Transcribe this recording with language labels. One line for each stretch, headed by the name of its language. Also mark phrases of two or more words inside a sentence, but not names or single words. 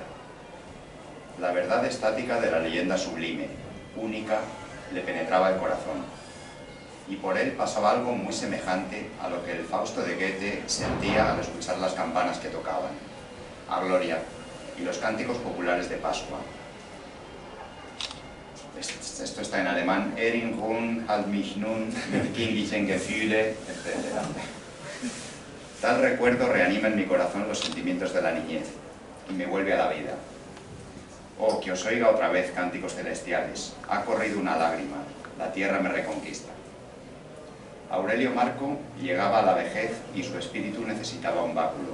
Spanish: La verdad estática de la leyenda sublime, única, le penetraba el corazón, y por él pasaba algo muy semejante a lo que el Fausto de Goethe sentía al escuchar las campanas que tocaban, a Gloria y los cánticos populares de Pascua. Esto está en alemán,
German: Erinnerung halt mich nun mit kindlichen Gefühle,
Spanish: etc. Tal recuerdo reanima en mi corazón los sentimientos de la niñez y me vuelve a la vida. Oh, que os oiga otra vez cánticos celestiales, ha corrido una lágrima, la tierra me reconquista. Aurelio Marco llegaba a la vejez y su espíritu necesitaba un báculo.